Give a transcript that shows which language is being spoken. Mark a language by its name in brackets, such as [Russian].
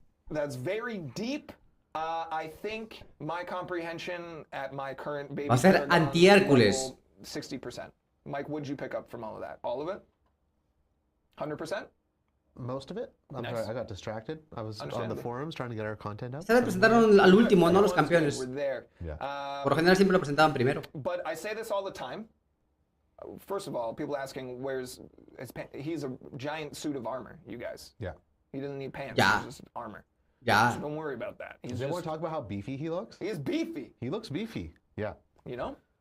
[English] That's very deep. I think my comprehension at my current baby [Spanish] va a ser anti-Hércules. [English] 60%. Mike, what did you pick up from all of that? All of it? 100%? Most of it. I'm sorry, I got distracted. I was on the forums trying to get our content out. [Spanish] Se le presentaron al último, no los campeones. Por lo general siempre lo presentaban primero. [English] But I say this all the time. First of all, people asking where's his pants. He's a giant suit of armor, you guys. Yeah. He doesn't need pants. Yeah. He's just armor. Yeah. So don't worry about that. Does everyone talk about how beefy he looks? He is beefy. He looks beefy. Yeah. You know?